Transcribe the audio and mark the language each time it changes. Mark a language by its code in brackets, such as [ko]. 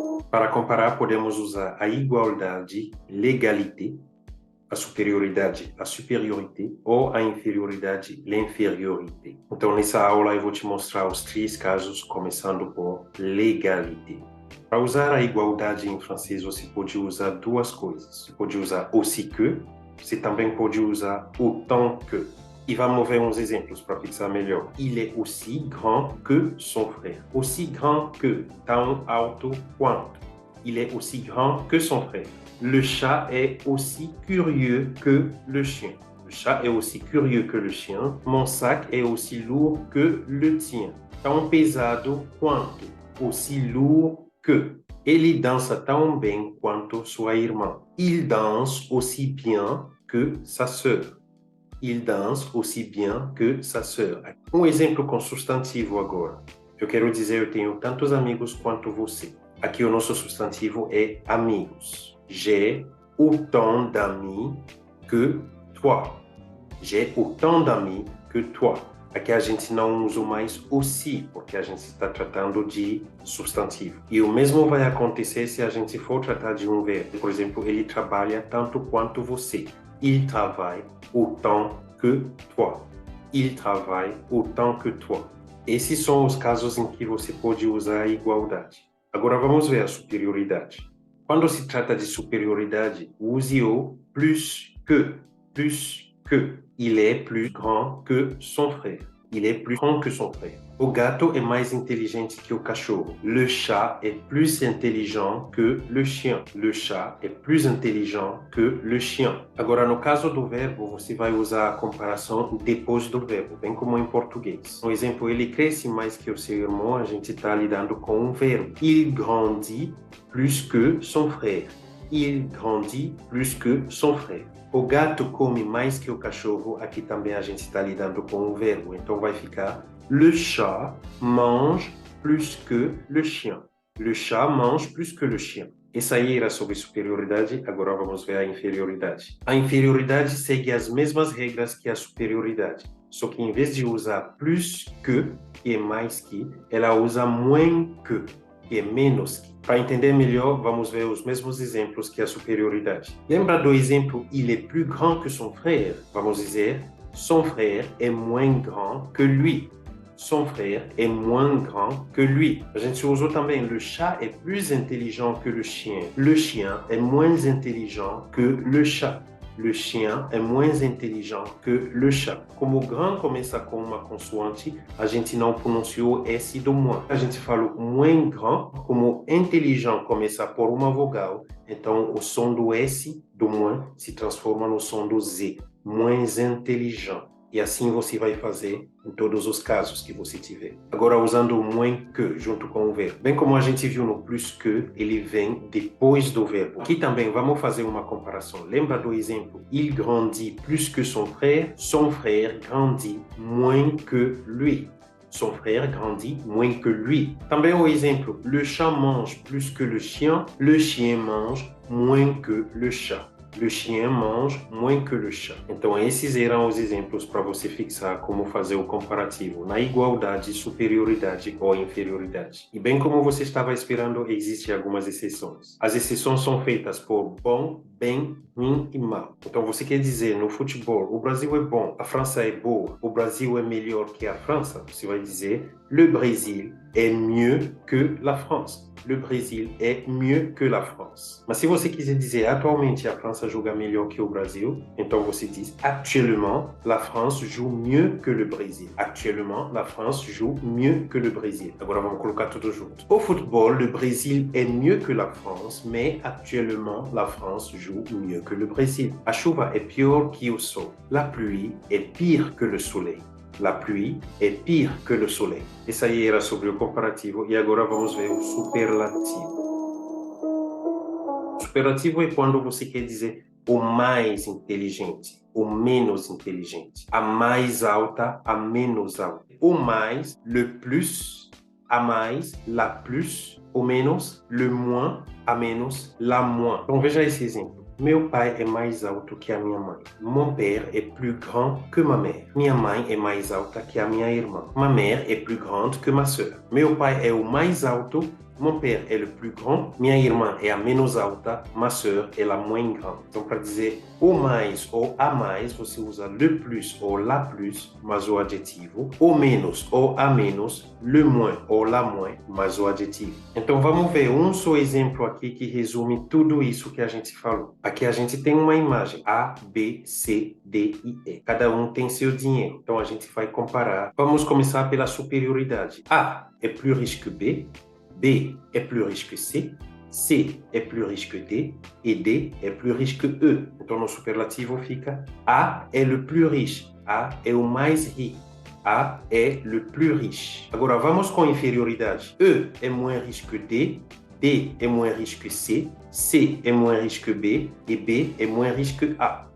[pt] Para comparar podemos usar a igualdade, l'égalité, a superioridade, a superiorité, ou a inferioridade, l'infériorité. Então, nessa aula, eu vou te mostrar os três casos, começando por l'égalité. Para usar a igualdade em francês, você pode usar duas coisas. Você pode usar aussi que, você também pode usar autant que. E vamos ver uns exemplos para fixar melhor. [fr] Il est aussi grand que son frère. Aussi grand que, [pt] tão alto quanto. [fr] Il est aussi grand que son frère. Le chat est aussi curieux que le chien. Le chat est aussi curieux que le chien. Mon sac est aussi lourd que le tien. [pt] Tão pesado quanto. [fr] Aussi lourd que. [pt] Ele dança tão bem quanto sua irmã. [fr] Il danse aussi bien que sa sœur. Il danse aussi bien que sa sœur. [pt] Um exemplo com substantivo agora. Eu quero dizer, eu tenho tantos amigos quanto você. Aqui o nosso substantivo é amigos. [fr] J'ai autant d'amis que toi. J'ai autant d'amis que toi. [pt] Aqui a gente não usa mais aussi, porque a gente está tratando de substantivo. E o mesmo vai acontecer se a gente for tratar de um verbo. Por exemplo, ele trabalha tanto quanto você. [fr] Il travaille autant que toi. Il travaille autant que toi. [pt] Esses são os casos em que você pode usar a igualdade. Agora vamos ver a superioridade. Quando se trata de superioridade, use o plus que. [fr] Plus que. Il est plus grand que son frère. Il est plus grand que son frère. [pt] O gato é mais inteligente que o cachorro. [fr] Le chat est plus intelligent que le chien. Le chat est plus intelligent que le chien. [pt] Agora, no caso do verbo, você vai usar a comparação depois do verbo, bem como em português. Por exemplo, ele cresce mais que o seu irmão, a gente está lidando com um verbo. [fr] Il grandit plus que son frère. Il grandit plus que son frère. [pt] O gato come mais que o cachorro, aqui também a gente está lidando com um verbo, então vai ficar [fr] le chat mange plus que le chien. Le chat mange plus que le chien. [pt] Essa aí era sobre superioridade, agora vamos ver a inferioridade. A inferioridade segue as mesmas regras que a superioridade, só que em vez de usar plus que é mais que, ela usa moins que é menos que. Para entender melhor, vamos ver os mesmos exemplos que a superioridade. Lembra do exemplo [fr] il est plus grand que son frère? [pt] Vamos dizer [fr] son frère est moins grand que lui. Son frère est moins grand que lui. [pt] A gente usou também [fr] le chat est plus intelligent que le chien. Le chien est moins intelligent que le chat. Le chien est moins intelligent que le chat. [pt] Como o grand começa com uma consoante, a gente não pronunciou S do moins. A gente falou moins grand, como intelligent começa por uma vogal, então o som do S do moins se transforma no som do Z. Moins intelligent. E assim você vai fazer em todos os casos que você tiver. Agora, usando o moins que junto com o verbo. Bem como a gente viu no plus que, ele vem depois do verbo. Aqui também vamos fazer uma comparação. Lembra do exemplo? [fr] Il grandit plus que son frère grandit moins que lui. Son frère grandit moins que lui. [pt] Também o exemplo, [fr] le chat mange plus que le chien mange moins que le chat. Le chien mange moins que le chat. [pt] Então, esses eram os exemplos para você fixar como fazer o comparativo na igualdade, superioridade ou inferioridade. E bem como você estava esperando, existem algumas exceções. As exceções são feitas por bom, bem, ruim e mal. Então, você quer dizer, no futebol, o Brasil é bom, a França é boa, o Brasil é melhor que a França, você vai dizer, [fr] le Brésil est mieux que la France. le Brasil é mieux que la France. [pt] Mas se você quiser dizer atualmente a França joga melhor que o Brasil, então você diz [fr] actuellement, la France joue mieux que le Brésil. Actuellement, la France joue mieux que le Brésil. [pt] Agora vamos colocar tudo junto. [fr] Au football, le Brésil est mieux que la France, mais actuellement, la France joue mieux que le Brésil. [pt] A chuva é pior que o sol. [fr] La pluie est pire que le soleil. La pluie est pire que le soleil. [pt] Esse aí era sobre o comparativo e agora vamos ver o superlativo. O superlativo é quando você quer dizer o mais inteligente, o menos inteligente. A mais alta, a menos alta. O mais, le plus, a mais, la plus, o menos, le moins, a menos, la moins. Então veja esse exemplo. Meu pai é mais alto que a minha mãe. [fr] Mon père est plus grand que ma mère. [pt] Minha mãe é mais alta que a minha irmã. [fr] Ma mère est plus grande que ma sœur. [pt] Meu pai é o mais alto. [fr] Mon père est le plus grand. [pt] Minha irmã é a menos alta. [fr] Ma sœur est la moins grande. [pt] Então, para dizer o mais ou a mais, você usa le plus ou la plus, mais o adjetivo. O menos ou a menos, le moins ou la moins, mais o adjetivo. Então, vamos ver um só exemplo aqui que resume tudo isso que a gente falou. Aqui a gente tem uma imagem. A, B, C, D e E. Cada um tem seu dinheiro. Então, a gente vai comparar. Vamos começar pela superioridade. [fr] A é plus riche que B. B est plus riche que C, C est plus riche que D et D est plus riche que E. [pt] Então, no superlativo fica A é [fr] le plus riche, [pt] A é o mais rico, A é le plus riche. Agora, vamos com inferioridade. [fr] E é moins riche que D, D é moins riche que C, C é moins riche que B e B é moins riche que A.